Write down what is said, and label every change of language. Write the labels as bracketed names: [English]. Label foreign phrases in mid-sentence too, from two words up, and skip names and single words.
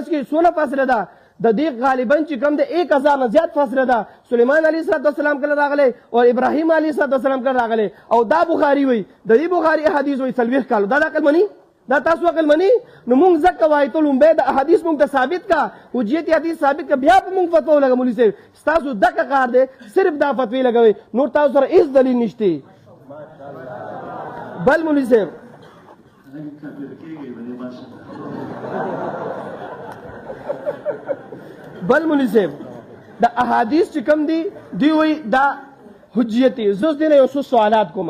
[Pashto] کې څونه فاصله ده د دې غالبا چې کوم د 1000 نه زیات فاصله ده سلیمان علیه السلام کله راغلی او ابراهیم علیه السلام کله راغلی او دا بخاری وایي د دې بخاری احادیث وایي 40 کاله دا عقل مني دا تاسو عقل مني نو مونږ ځکه وایو ته لومبی د احادیث مونږ ته ثابت کا حجیت حدیث ثابت کا بیا په مونږ فتوا ولګه مولوي صاحب ستاسو دغه کار دی صرف دا فتوی لګوي نور تاسو سره هیڅ دلیل نشته بل مولوي صاحب بل مولوي صاحب د احادیث چې کوم دي دی وایي دا حجیت زه دې نه یو څو سوالات کوم